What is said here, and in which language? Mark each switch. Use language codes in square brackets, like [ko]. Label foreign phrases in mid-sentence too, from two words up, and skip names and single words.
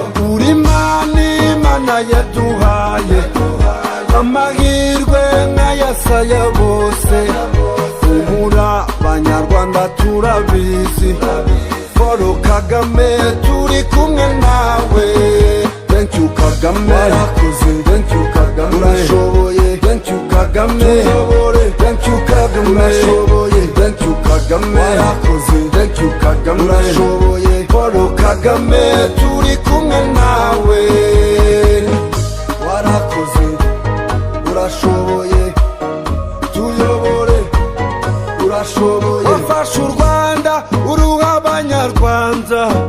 [rw] Uri Imana, Imana yaduhaye amahirwe nk'ayasaya bose. Humura, Banyarwanda, turabizi. Paul Kagame, turi kumwe nawe. [en] Thank you, [rw] Kagame. Warakoze. [en] Thank you, [rw] Kagame. Urashoboye. [en] Thank you, [rw] Kagame. Tuyobore. [en] Thank you, [rw] Kagame. Urashoboye. [en] Thank you, [rw] Kagame. Warakoze. [en] Thank you, [rw] Kagame. Urashoboye. Paul Kagame, turi kumwe nawe. Warakoze. Urashoboye. Tuyobore, urashoboye. Wafashe u Rwanda, uruha Abanyarwanda.